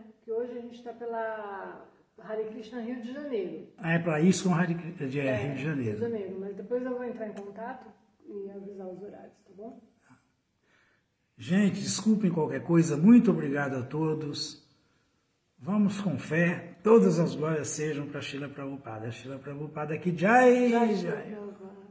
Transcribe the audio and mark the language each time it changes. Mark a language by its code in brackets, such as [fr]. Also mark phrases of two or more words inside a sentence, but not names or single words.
[pt] Que hoje a gente está pela Hare Krishna Rio de Janeiro. É para isso com Rio de Janeiro. Rio de Janeiro, mas depois eu vou entrar em contato e avisar os horários, tá bom? Gente, desculpem qualquer coisa, muito obrigado a todos. Vamos com fé, todas as glórias sejam para Srila Prabhupada. Srila Prabhupada que Jai, Jai Jai. Prabhupada.